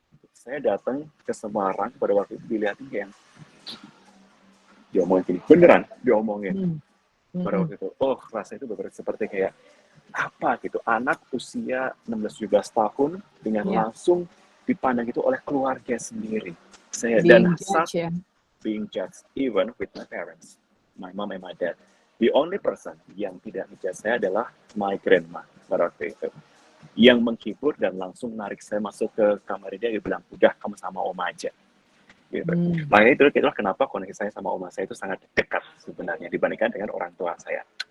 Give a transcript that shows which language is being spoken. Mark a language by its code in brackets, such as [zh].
[id] Saya datang ke Semarang pada waktu itu dilihatin kayak diomongin gini, beneran diomongin. Pada waktu itu, rasanya itu benar seperti kayak apa gitu, anak usia 16-17 tahun dengan langsung dipandang itu oleh keluarga sendiri. [en] Saya being judged even with my parents, my mom and my dad. The only person [id] yang tidak menjudge saya adalah my grandma pada waktu itu, yang menghibur dan langsung narik saya masuk ke kamar dia bilang, udah kamu sama oma aja. Gitu. Makanya itu itulah kenapa koneksi saya sama oma saya itu sangat dekat sebenarnya dibandingkan dengan orang tua saya.